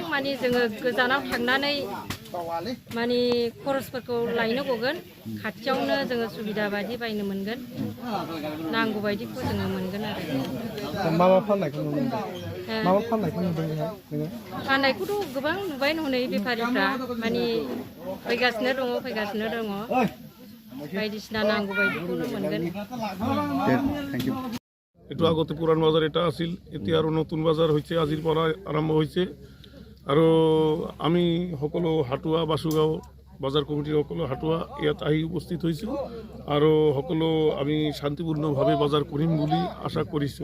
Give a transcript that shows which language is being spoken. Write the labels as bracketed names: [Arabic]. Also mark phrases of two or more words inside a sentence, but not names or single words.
[Bodo] माने जोङो गोजानाव थांनानै माने खरसफोरखौ लायनो गगोन, खाथियावनो जोङो सुबिदा बायदि बायनो मोनगोन, नांगौ बायदिखौ जोङो मोनगोन आरो। मा फाननायखौ नुनो मोनदों? मा फाननायखौ नुदों नोङो? फाननायखौथ' गोबां नुबाय हनै बेफारिफ्रा माने फैगासिनो दङ बायदिसिना नांगौ बायदिखौनो मोनगोन। [Assamese] এইটো আগতে পুরান বাজার এটা আছিল, এতিয়া আৰু নতুন বাজাৰ হৈছে, আজিৰ পৰা আৰম্ভ হৈছে। আৰু আমি সকলো হাটুৱা বাসুগাঁও বাজাৰ কমিটিৰ সকলো হাটুৱা ইয়াত আহি উপস্থিত হৈছোঁ আৰু সকলো আমি শান্তিপূৰ্ণভাৱে বাজাৰ কৰিম বুলি আশা কৰিছোঁ।